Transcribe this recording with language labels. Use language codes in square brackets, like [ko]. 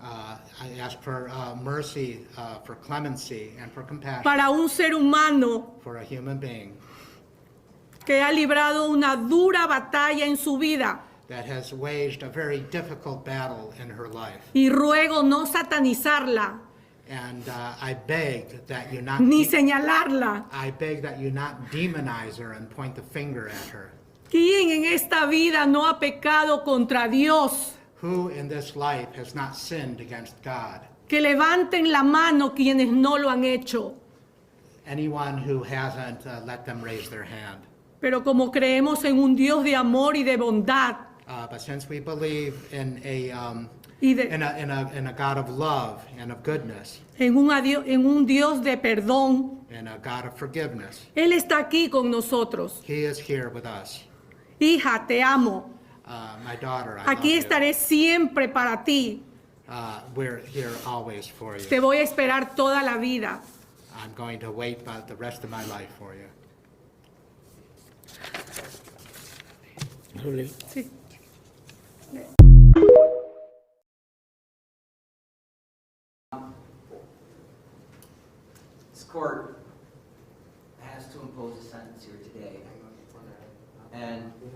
[en] I ask for mercy, for clemency, and for compassion [es] para un ser humano [en] for a human being [es] que ha librado una dura batalla en su vida. [en] that has waged a very difficult battle in her life. [es] Y ruego no satanizarla [en] And I beg that you not [es] ni señalarla. [en] I beg that you not demonize her and point the finger at her. [es] ¿Quién en esta vida no ha pecado contra Dios? [en] Who in this life has not sinned against God? [es] Que levanten la mano quienes no lo han hecho. [en] Anyone who hasn't, let them raise their hand. [es] Pero como creemos en un Dios de amor y de bondad, [en] But since we believe in a [es] y de, [en] in a God of love and of goodness, [es] en un Dios de perdón, [en] and a God of forgiveness, [es] Él está aquí con nosotros. [en] He is here with us. [es] Hija, te amo. [en] My daughter, I [es] Aquí [en] love [es] estaré siempre para ti. [en] you. We're here always for you. [es] Te voy a esperar toda la vida. [en] I'm going to wait the rest of my life for you. [es] Sí. [en] This court has to impose a sentence here today. And